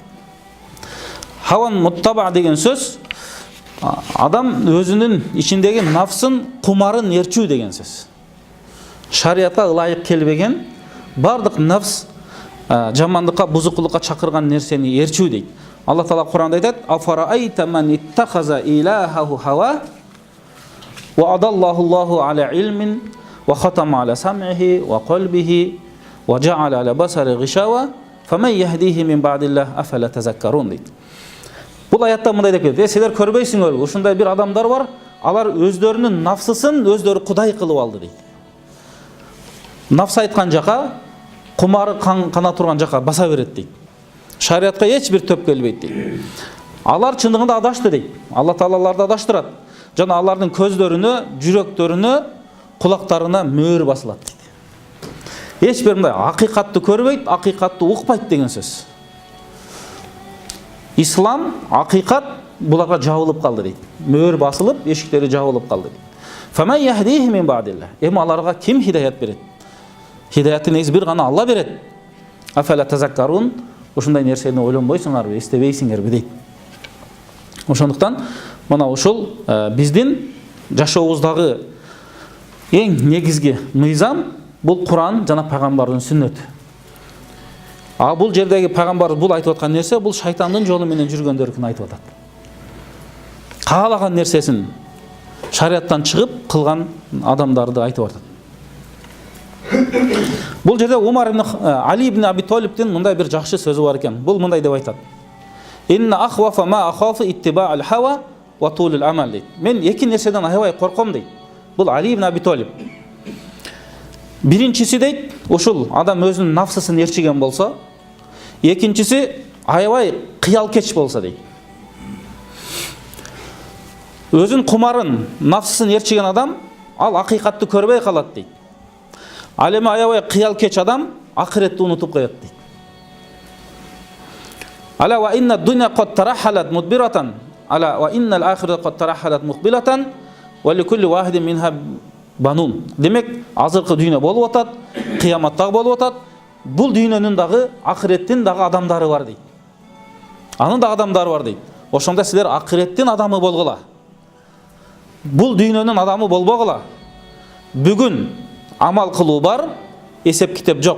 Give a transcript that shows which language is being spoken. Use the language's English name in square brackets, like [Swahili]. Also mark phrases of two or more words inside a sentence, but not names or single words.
[Arabic] هوى متبع [Kyrgyz] деген сөз адам өзүнүн ичиндеги нафсын, кумарын ээрчүү деген сөз. Шариатка ылайык келбеген бардык нафс жамандыкка, бузукулукка чакырган нерсени ээрчүү дейт. Алла Таала Куранда айтат: [Arabic] "أفرأيت من اتخذ إلهه هواه وأضله الله على علم وختم على سمعه وقلبه وجعل على بصره غشاوة فمن يهديه من بعد الله أفلا تذكرون" дейт. [Kyrgyz] Бул аятта мындай деп келет: "Силер көрбөйсүңөр, ушундай бир адамдар бар, алар өздөрүнүн нафсысын өздөрү кудай кылып алды" дейт. Нафс айткан жака, кумары кана турган жака баса берет дейт. Шариатка эч бир төп келбейт дейт. Алар чындыгында адашты дейт. Алла Таала аларды адаштырат. Жана алардын көздөрүнө, жүрөктөрүнө, кулактарына мөөр басылат дейт. Эч бир мындай акыйкатты көрбөйт, акыйкатты укпайт деген сөз. Ислам, акыйкат буларга жабылып калды дейт. Мөөр басылып, эшиктери жабылып калды дейт. [Arabic] فمن يهديه من بعد الله. [Kyrgyz] Эми аларга ким хидаят берет? Хидаятты негизи бир гана Алла берет. [Arabic] أفلا تذكرون. [Kyrgyz] Ушундай нерсени ойлонбойсуңарбы, эстебейсиңерби дейт. Ошондуктан мына ушул биздин жашообуздагы эң негизги мыйзам бул Куран жана пайгамбардын сүннөтү. А бул жердеги пайгамбар бул айтып аткан нерсе бул шайтандын жолу менен жүргөндөрүн айтып атат. Каалаган нерсесин шариаттан чыгып кылган адамдарды айтып атат. Бул жерде Умар ибн Али ибн Аби Талибтин мындай бир жакшы сөзү бар экен. Бул мындай деп айтат: [Arabic] "إن أخوف ما أخاف اتباع الهوى وطول الأمل" дейт. [Kyrgyz] Мен эки нерседен аябай корком дейт. Бул Али ибн Аби Талиб. Биринчиси дейт, ушул адам өзүнүн нафсысын ээрчиген болсо, экинчиси аябай кыялкеч болсо дейт. Өзүнүн кумарын, нафсысын ээрчиген адам ал акыйкатты көрбөй калат дейт. Ал эми аябай кыялкеч адам акыретти унутуп коет дейт. [Arabic] ألا وإن الدنيا قد ترحلت مدبرة ألا وإن الآخرة قد ترحلت مقبلة ولكل واحدة منها بنون. [Kyrgyz] Демек, азыркы дүйнө болуп атат, кыяматтагы болуп атат. Бул дүйнөнүн дагы, акыреттин дагы адамдары бар дейт. Анын да адамдары бар дейт. Ошондо силер акыреттин адамы болгула. Бул дүйнөнүн адамы болбогула. Бүгүн амал кылуу бар, эсеп китеп жок.